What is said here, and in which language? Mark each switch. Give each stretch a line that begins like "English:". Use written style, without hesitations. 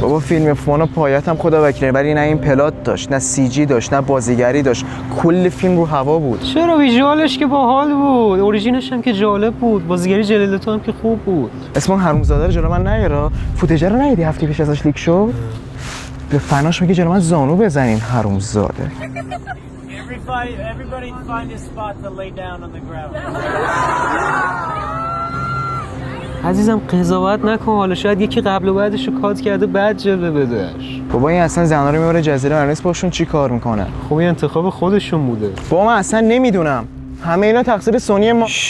Persian: بابا فیلم فون و پایت هم خدا وکیله، ولی نه این پلات داشت، نه سی جی داشت، نه بازیگری داشت، کل فیلم رو هوا بود. چرا ویژوالش که باحال بود، اوریجینش هم که جالب بود، بازیگری جلیلتو هم که خوب بود. اسم حرومزاده رو جلو من نیارا. فوتیج رو ندیدی هفته پیش ازش لیک شد؟ به فناش میگه جلو من زانو بزنین حرومزاده.
English: Everybody find a spot to lay down on the ground.
Persian: عزیزم قضاوت نکن، حالا شاید یکی قبل و بعدش رو کات کرده بعد جلوه بدهش. بابا این اصلا زنا رو میبره جزیره مرنس باشون چی کار میکنه؟ خب این انتخاب خودشون بوده. بابا من اصلا نمیدونم، همه اینا تقصیر سونی ما.